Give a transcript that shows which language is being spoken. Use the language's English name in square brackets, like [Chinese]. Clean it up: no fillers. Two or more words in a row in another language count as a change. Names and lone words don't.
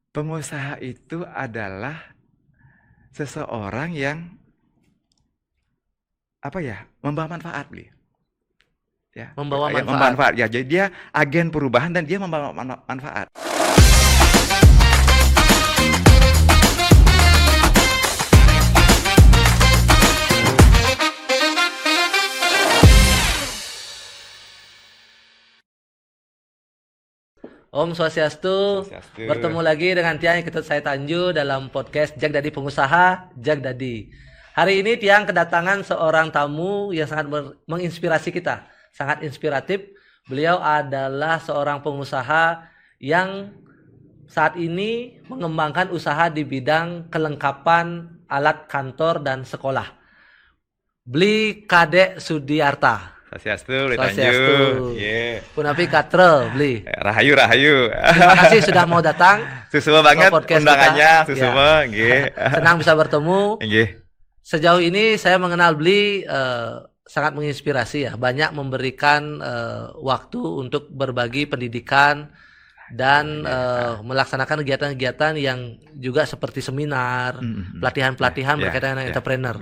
[Indonesian] Pengusaha itu adalah seseorang yang membawa manfaat, Bli. Ya, Membawa ya, manfaat. membawa manfaat. Ya, jadi dia agen perubahan dan dia membawa manfaat. [Balinese] Om Swastiastu. Swastiastu. [Indonesian] Bertemu lagi dengan Tiang Ketut saya Tanju dalam podcast Jag Dadi Pengusaha, Jag Dadi. Hari ini Tiang kedatangan seorang tamu yang sangat menginspirasi kita, sangat inspiratif. Beliau adalah seorang pengusaha yang saat ini mengembangkan usaha di bidang kelengkapan alat kantor dan sekolah. Beli Kadek Sudiarta. [Balinese] Swastiastu, Bli Swastiastu. [Indonesian] Tanju. Yeah. [Balinese] Punapi Katre, Bli. [Indonesian] Rahayu. Terima kasih sudah mau datang. Susuma banget podcast undangannya, kita. [Balinese] susuma, nggih. [Indonesian] Senang bisa bertemu. Nggih. Sejauh ini saya mengenal Bli sangat menginspirasi ya, banyak memberikan waktu untuk berbagi pendidikan dan melaksanakan kegiatan-kegiatan yang juga seperti seminar, pelatihan-pelatihan berkaitan dengan entrepreneur.